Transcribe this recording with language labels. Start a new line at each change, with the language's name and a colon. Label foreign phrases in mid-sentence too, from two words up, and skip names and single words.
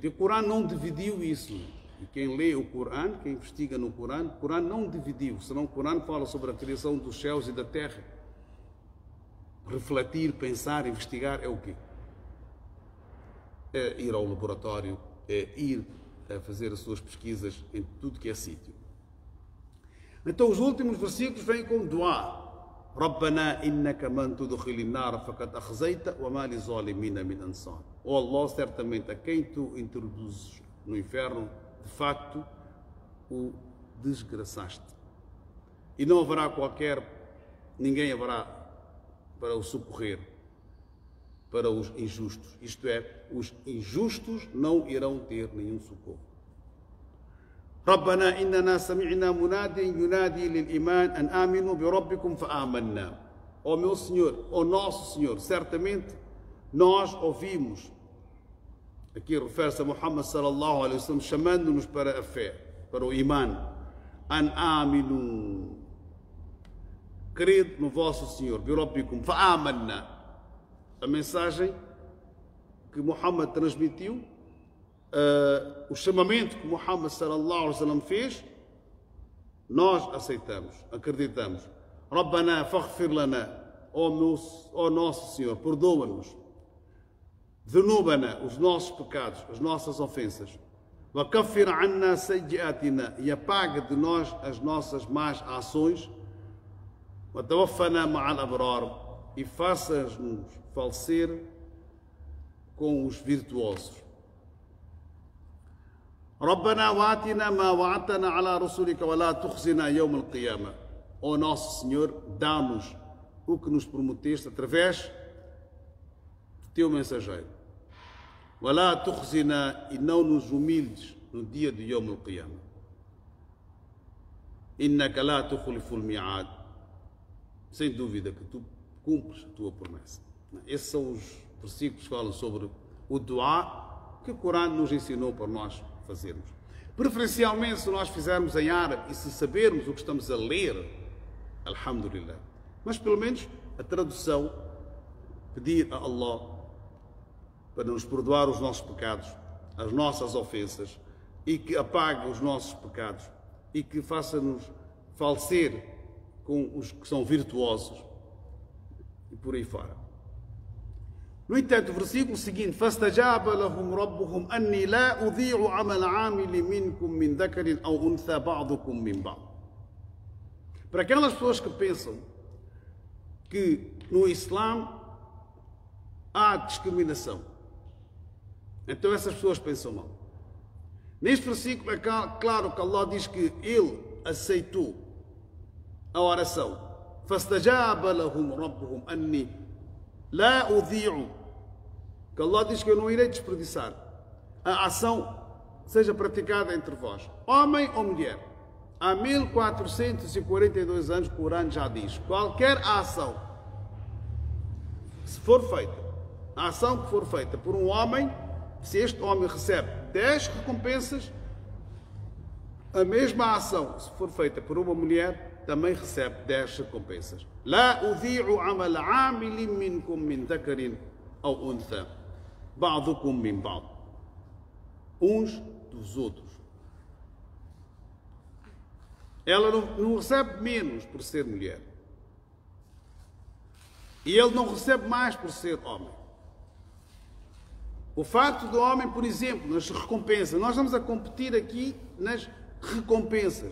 Portuguese: E o Corão não dividiu isso. E quem lê o Corão, quem investiga no Corão, o Corão não dividiu, senão o Corão fala sobre a criação dos céus e da terra. Refletir, pensar, investigar é o quê? É ir ao laboratório, é ir a fazer as suas pesquisas em tudo que é sítio. Então os últimos versículos vêm com dua.
Arabic: ربنا إنك من تدخل النار فقد أخزيته وما للظالمين من أنصار.
Portuguese: Oh Allah, certamente a quem tu introduzes no inferno, de facto o desgraçaste. E não haverá ninguém haverá para o socorrer, para os injustos. Isto é, os injustos não irão ter nenhum socorro.
Arabic: ربنا إننا سمعنا مناديا ينادي للإيمان أن آمنوا بربكم فآمنا.
Portuguese: Ó meu Senhor, ó nosso Senhor, certamente nós ouvimos, aqui refere-se a Muhammad
Arabic: صلى الله عليه وسلم,
Portuguese: chamando-nos para a fé, para o Iman.
Arabic: أن آمنوا,
Portuguese: crede no vosso Senhor,
Arabic: بربكم فآمنا.
Portuguese: A mensagem que Muhammad transmitiu, o chamamento que Muhammad
Arabic: صلى الله عليه وسلم
Portuguese: fez, nós aceitamos, acreditamos.
Arabic: ربنا فاغفر لنا,
Portuguese: ó nosso Senhor, perdoa-nos. Dhunubana, os nossos pecados, as nossas ofensas.
Arabic: وكفر عنا سيئاتنا,
Portuguese: e apaga de nós as nossas más ações.
Arabic: وتوفنا مع الأبرار,
Portuguese: e faça-nos falecer com os virtuosos.
Arabic: ربنا وآتنا ما وعدتنا على رسلك ولا تخزنا يوم القيامة.
Portuguese: Ó nosso Senhor, dá-nos o que nos prometeste através do teu mensageiro.
Arabic: ولا تخزنا,
Portuguese: e não nos humilhes no dia de
Arabic: يوم القيامة. إنك لا تخلف الميعاد.
Portuguese: Sem dúvida que tu cumpres a tua promessa. Esses são os versículos que falam sobre o dua que o Corão nos ensinou para nós fazermos. Preferencialmente, se nós fizermos em árabe e se sabermos o que estamos a ler, alhamdulillah. Mas pelo menos a tradução, pedir a Allah para nos perdoar os nossos pecados, as nossas ofensas, e que apague os nossos pecados e que faça-nos falecer com os que são virtuosos e por aí fora. No entanto, o versículo seguinte,
Arabic: فَاسْتَجَابَ لَهُمْ رَبُّهُمْ أَنِّي لَا أُضِيعُ عَمَلَ عَامِلٍ مِّنكُم مِّن ذَكَرٍ أَوْ أُنثَىٰ بَعْضُكُم مِّن بَعْضٍ.
Portuguese: Para aquelas pessoas que pensam que no Islã há discriminação, então essas pessoas pensam mal. Neste versículo é claro que Allah diz que Ele aceitou a oração.
Arabic: فَاسْتَجَابَ لَهُمْ رَبُّهُمْ أَنِّي لَا أُضِيعُ,
Portuguese: que Allah diz que eu não irei desperdiçar a ação seja praticada entre vós, homem ou mulher. Há 1442 anos o Corão já diz, qualquer ação, se for feita, a ação que for feita por um homem, se este homem recebe 10 recompensas, a mesma ação, se for feita por uma mulher, também recebe 10 recompensas.
Arabic: لا أضيع عمل عامل منكم من ذكر أو أنثى بعضكم من بعض.
Portuguese: Uns dos outros. Ela não recebe menos por ser mulher. E ele não recebe mais por ser homem. O facto do homem, por exemplo, nas recompensas, nós estamos a competir aqui nas recompensas.